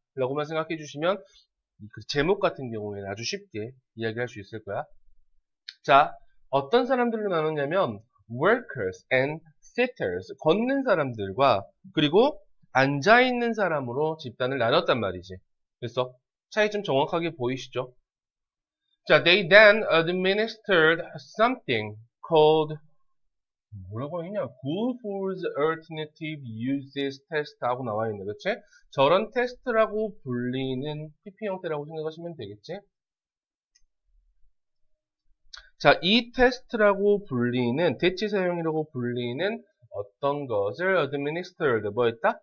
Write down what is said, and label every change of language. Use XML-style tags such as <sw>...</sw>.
<ko>라고만 생각해 주시면 그 제목 같은 경우에는 아주 쉽게 이야기할 수 있을 거야. 자, 어떤 사람들로 나눴냐면</ko> <en>workers and sitters,</en> <ko>걷는 사람들과 그리고 앉아있는 사람으로 집단을 나눴단 말이지. 그래서 차이점 정확하게 보이시죠?</ko> <en>자, they then administered something called</en> <ko>뭐라고 했냐?</ko> <en>Guilford's Alternative Uses Test</en> <ko>하고 나와 있네, 그치? 저런 테스트라고 불리는 PP 형태라고 생각하시면 되겠지? 자, 이 테스트라고 불리는, 대치 사용이라고 불리는 어떤 것을 administered, 뭐했다?</ko>